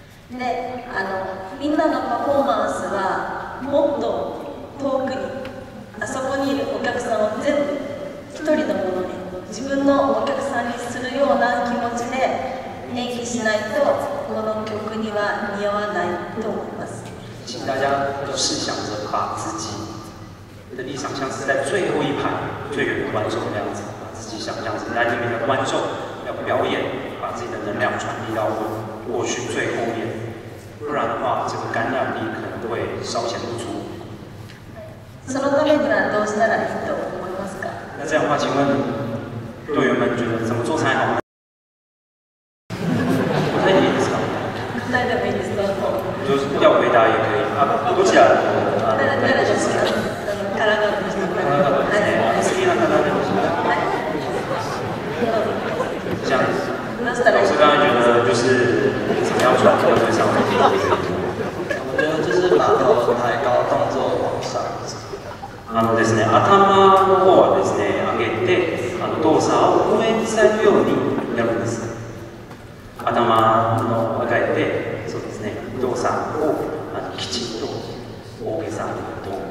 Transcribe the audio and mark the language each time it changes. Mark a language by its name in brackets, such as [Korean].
[Japanese] で、みんなのパフォーマンスはもっと遠くに、あそこにいるお客さんを全部一人のものに、自分のお客さんにするような気持ちで演技しないとこの曲には似合わないと思います。 [Chinese] 请大家都试想着把自己的立场像是在最后一排最远的观众那样子，把自己想象成在那边的观众要表演，把自己的能量传递到过去最后面，不然的话，这个感染力可能会稍显不足。 [Japanese] そのためにはどうしたらいいと思いますか？ [Chinese] 那这样的话，请问队员们觉得怎么做才好呢？ [Japanese] 答えでいいですか？答えでもいいですか？ [Chinese] 就是要回答也可以。 [Japanese] どちら？誰ですか？体の人。体ですね。好きな方でもはい。 [Chinese] 这样子。老师刚才觉得就是怎么样传播对上面？我觉得就是把头抬高，动作往上。 [Japanese] ですね、頭の方はですね、上げて動作を上に伝えるようにやるんです。頭の上げて、そうですね、動作をきちんと大げさと。